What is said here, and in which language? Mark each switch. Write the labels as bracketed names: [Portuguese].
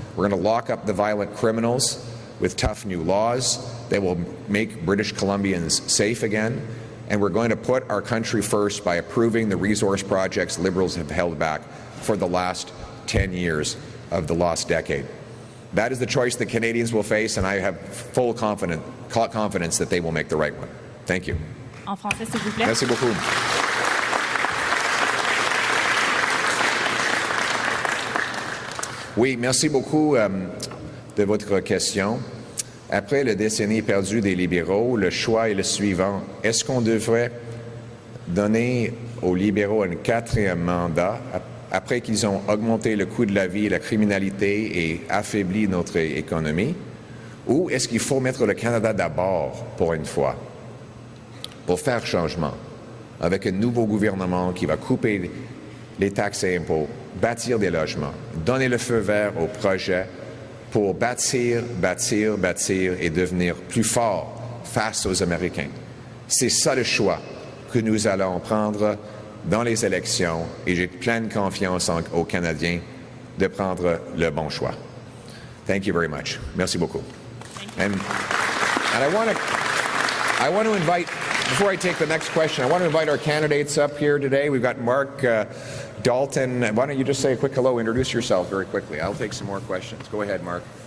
[English] We're going to lock up the violent criminals with tough new laws that will make British Columbians safe again. And we're going to put our country first by approving the resource projects Liberals have held back for the last 10 years of the lost decade. That is the choice that Canadians will face, and I have full confidence that they will make the right one. Thank you. [French] En français, s'il vous plaît. Merci beaucoup. Oui, merci beaucoup de votre question. Après la décennie perdue des libéraux, le choix est le suivant. Est-ce qu'on devrait donner aux libéraux un 4e mandat après qu'ils ont augmenté le coût de la vie et la criminalité et affaibli notre économie? Ou est-ce qu'il faut mettre le Canada d'abord pour une fois, pour faire changement, avec un nouveau gouvernement qui va couper les taxes et impôts, bâtir des logements, donner le feu vert au projet pour bâtir et devenir plus fort face aux Américains? C'est ça le choix que nous allons prendre dans les élections et j'ai pleine confiance aux Canadiens de prendre le bon choix. [English] Thank you very much. [French] Merci beaucoup. [English] And I want to invite, before I take the next question, I want to invite our candidates up here today. We've got Mark Dalton. Why don't you just say a quick hello, introduce yourself very quickly. I'll take some more questions. Go ahead, Mark.